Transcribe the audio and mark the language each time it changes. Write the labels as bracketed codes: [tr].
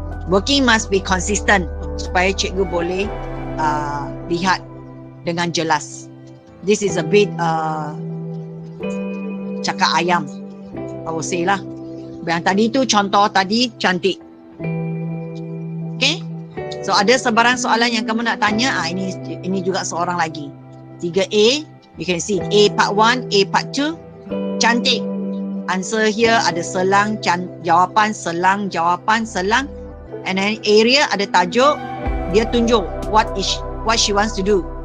[en] Working must be consistent [ms] supaya cikgu boleh lihat dengan jelas. [en] This is a bit [ms] cakap ayam, [en] I will say lah. [ms] Yang tadi tu contoh tadi cantik. Okay? So ada sebarang soalan yang kamu nak tanya. Ini juga seorang lagi. [en] 3A, you can see A part 1, A part 2. Cantik. Answer here [ms] ada selang, jawapan, selang, jawapan, selang. [en] And then area [ms] ada tajuk. Dia tunjuk [en] what she wants to do.